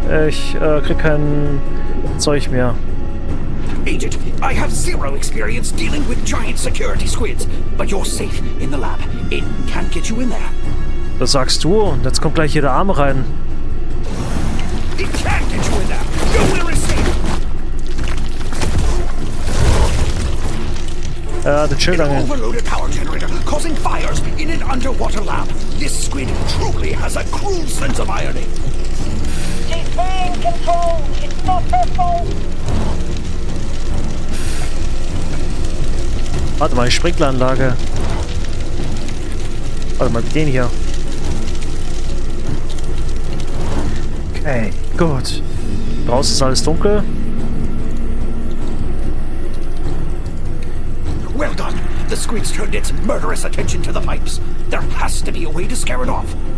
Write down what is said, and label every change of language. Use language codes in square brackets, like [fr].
[de] Ich krieg kein Zeug mehr. [en] Agent, I have zero experience dealing with giant security squids, but you're safe in the lab. It can't get you in there. [de] Das sagst du, und jetzt kommt gleich hier der Arm rein. [en] It can't get you in there. Nowhere is safe. [de] Den Schild An angeln. [en] overloaded power generator causing fires in an underwater lab. This squid truly has a cruel sense of irony. She's being controlled. It's not her fault. [de] Warte mal, die Sprinkleranlage. Warte mal, den hier. Okay, gut. Draußen ist alles dunkel. [en] Well done. The squid's turned its murderous attention to the pipes. There has to be a way to scare it off.